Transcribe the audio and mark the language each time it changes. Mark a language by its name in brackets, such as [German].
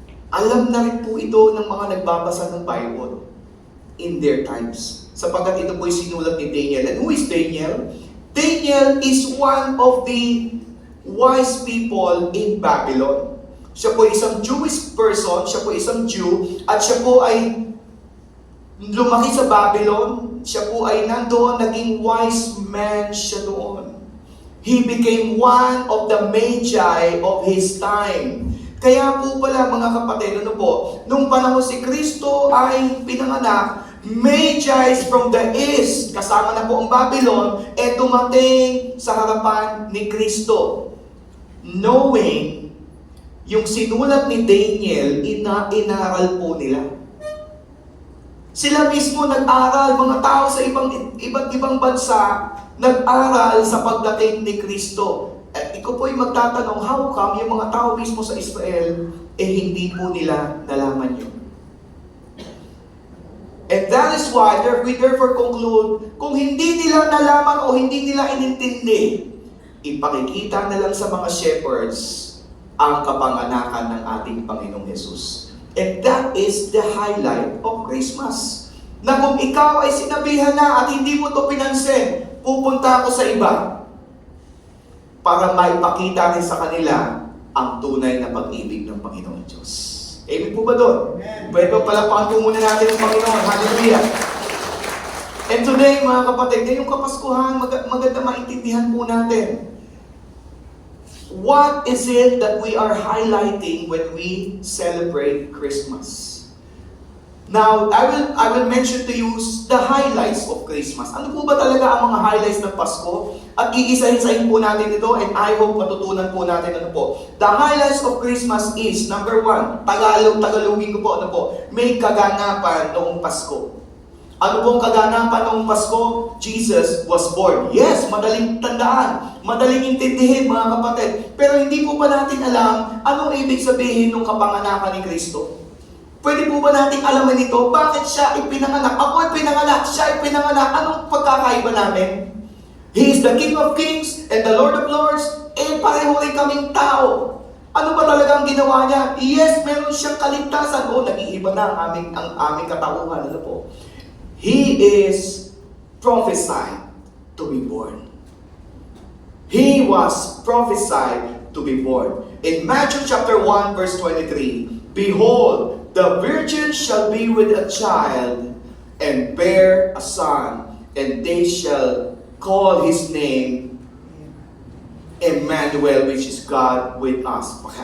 [Filipino] Alam na rin po ito ng mga nagbabasa ng Bible [English] in their times. [Filipino] Sapagkat ito po isinulat ni Daniel. [English] And who is Daniel? Daniel is one of the wise people in Babylon. [Filipino] Siya po isang Jewish person, siya po isang Jew, at siya po ay lumaki sa Babylon. Siya po ay nandoon, naging wise man siya doon. [English] He became one of the magi of his time. [Filipino] Kaya po pala mga kapatid, nung panahon si Kristo ay pinanganak, magi from the east, kasama na po ang Babylon, dumating sa harapan ni Kristo. Knowing, yung sinulat ni Daniel, inaral po nila. Sila mismo nag-aral, mga tao sa iba't ibang bansa, nag-aral sa pagdating ni Kristo. At ikaw po ay magtatanong, [English] how come [Filipino] yung mga tao mismo sa Israel, hindi po nila nalaman yun? [English] And that is why we therefore conclude, [Filipino] kung hindi nila nalaman o hindi nila inintindi, ipakikita na lang sa mga shepherds ang kapanganakan ng ating Panginoong Jesus. [English] And that is the highlight of Christmas. [Filipino] Na kung ikaw ay sinabihan na at hindi mo ito pinansin, pupunta ako sa iba para maipakita rin sa kanila ang tunay na pag-ibig ng Panginoon Diyos. Amen po ba doon? Pwede palapakan po muna natin ang Panginoon. Hallelujah! And today, mga kapatid, ngayong Kapaskuhan, maganda maintindihan po natin. [English] What is it that we are highlighting when we celebrate Christmas? Now, I will mention to you the highlights of Christmas. [Filipino] Ano po ba talaga ang mga highlights ng Pasko? At iisa-isahin po natin ito, [English] and I hope [Filipino] matutunan po natin ano po. [English] The highlights of Christmas is, number 1, [Filipino] Tagalogin ko po, may kaganapan noong Pasko. Ano pong kaganapan noong Pasko? [English] Jesus was born. [Filipino] Yes, madaling tandaan, madaling intindihin mga kapatid. Pero hindi po ba natin alam anong ibig sabihin ng kapanganakan ni Kristo? Pwede po ba natin alaman ito? Bakit siya ipinanganak? Ako ipinanganak, siya ipinanganak. Anong pagkakaiba namin? [English] He is the King of Kings and the Lord of Lords. [Filipino] Pareho rin kaming tao. Ano ba talagang ginawa niya? Yes, meron siyang kaligtasan. Nag-iiba na ang aming katauhan. Ano po? [English] He is prophesied to be born. He was prophesied to be born. In Matthew chapter 1 verse 23, behold, the virgin shall be with a child and bear a son, and they shall call his name Emmanuel, which is God with us.